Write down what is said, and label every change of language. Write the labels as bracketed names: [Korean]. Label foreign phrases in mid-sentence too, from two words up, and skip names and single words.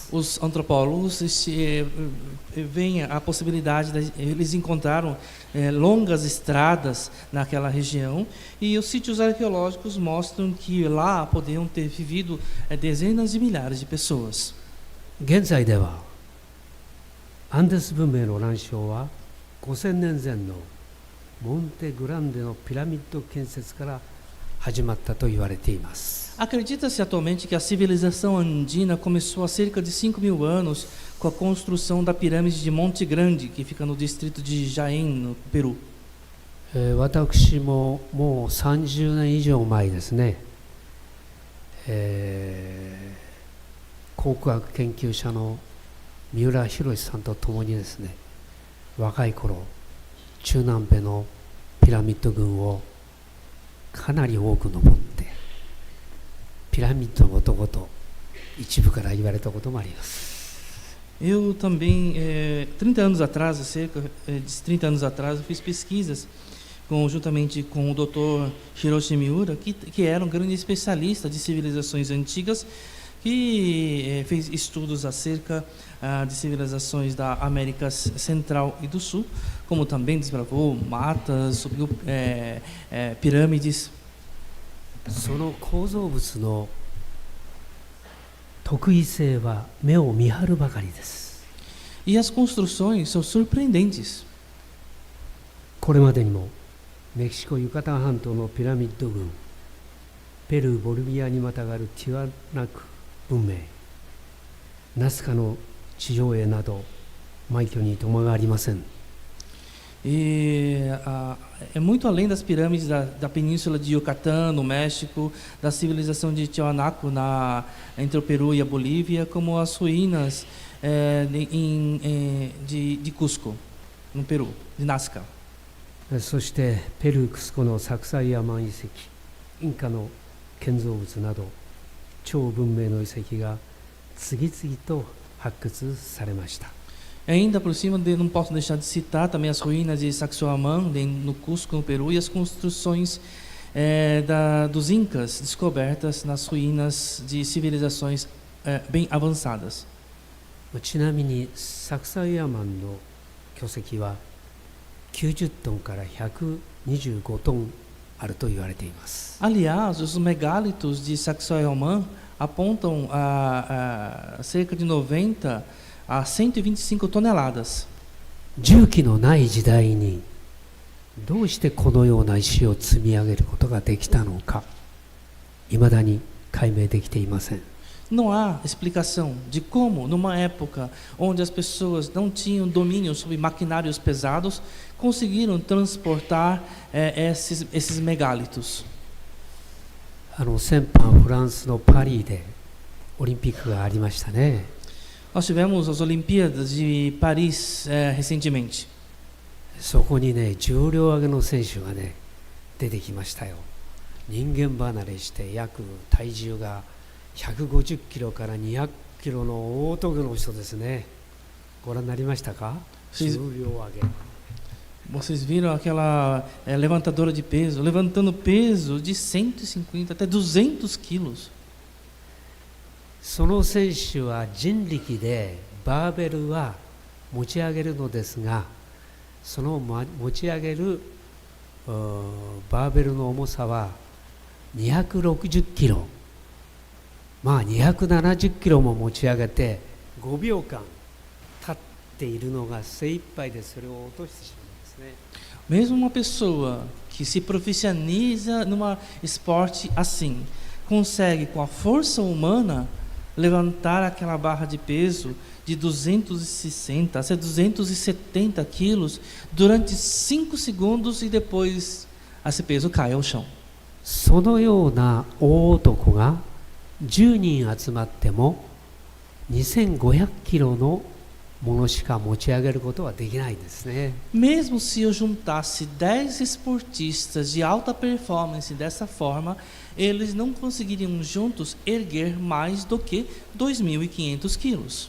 [Portuguese] Os antropólogos veem a possibilidade, eles encontraram longas estradas naquela região e os sítios arqueológicos mostram que lá poderiam ter vivido dezenas de milhares de pessoas. [Japanese] 現在ではアンデス文明の乱象は5000年前のモンテグランデのピラミッド建設から始まったと言われています。 [Portuguese] Acredita-se atualmente que a civilização andina começou há cerca de 5.000 anos com a construção da pirâmide de Monte Grande, que fica no distrito de Jaén, no Peru. [Japanese] 私ももう30年以上前ですね、考古学研究者の三浦博さんと共にですね、若い頃中南米のピラミッド群をかなり多く登ってピラミッドの男と一部から言われたこともあります。 [Portuguese] Eu também, 30 anos atrás, cerca de 30 anos atrás, eu fiz pesquisas juntamente com o Dr. Hiroshi Miura, que era um grande especialista de civilizações antigas, que fez estudos acerca de civilizações da América Central e do Sul, como também desbravou matas, subiu pirâmides. [Japanese] その構造物の特異性は目を見張るばかりです。 [Portuguese] E as construções são surpreendentes. [Japanese] これまでにもメキシコユカタン半島のピラミッド群、ペルー・ボリビアにまたがるティワナク文明、ナスカの地上絵など枚挙に止まがありません。 [Portuguese] E é muito além das pirâmides da península de Yucatán, no México, da civilização de Tiwanaku entre o Peru e a Bolívia, como as ruínas de Cusco, no Peru, de Nazca. [Japanese] そしてペルー・クスコのサクサイアマン遺跡、インカの建造物など超文明の遺跡が次々と発掘されました。 [Portuguese] Ainda por cima, não posso deixar de citar também as ruínas de Sacsayhuamán, no Cusco, no Peru, e as construções dos Incas descobertas nas ruínas de civilizações bem avançadas. [Japanese] ちなみにサクサイアマンの巨石は90トンから125トンあると言われています。 [Portuguese] Aliás, os megálitos de Sacsayhuamán apontam a cerca de 90 a 125 toneladas. [Japanese] 重機のない時代にどうしてこのような石を積み上げることができたのか、未だに解明できていません。 [Portuguese] Não há explicação de como, numa época onde as pessoas não tinham domínio sobre maquinários pesados, conseguiram transportar esses megálitos. [Japanese] 先般フランスのパリでオリンピックがありましたね。 [Portuguese] Nós tivemos as Olimpíadas de Paris recentemente. [Japanese] そこにね、重量挙げの選手がね、出てきましたよ。人間離れして約体重が150キロから200キロの大峠の人ですね。ご覧になりましたか？重量挙げ。 [Portuguese] Vocês viram aquela levantadora de peso, levantando peso de 150 até 200 quilos. [Japanese] その選手は人力でバーベルは持ち上げるのですが、その持ち上げるバーベルの重さは260キロ、まあ270キロも持ち上げて5秒間立っているのが精一杯でそれを落としてしまうんですね。 [Portuguese] Mesmo uma pessoa que se profissionaliza num esporte assim, consegue com a força humana levantar aquela barra de peso de 260 a 270 quilos durante 5 segundos e depois esse peso cai ao chão. [Japanese] そのような大男が10人集まっても2500キロのものしか持ち上げることはできないんですね。 [Portuguese] Mesmo se eu juntasse 10 esportistas de alta performance dessa forma, eles não conseguiriam juntos erguer mais do que 2.500 quilos.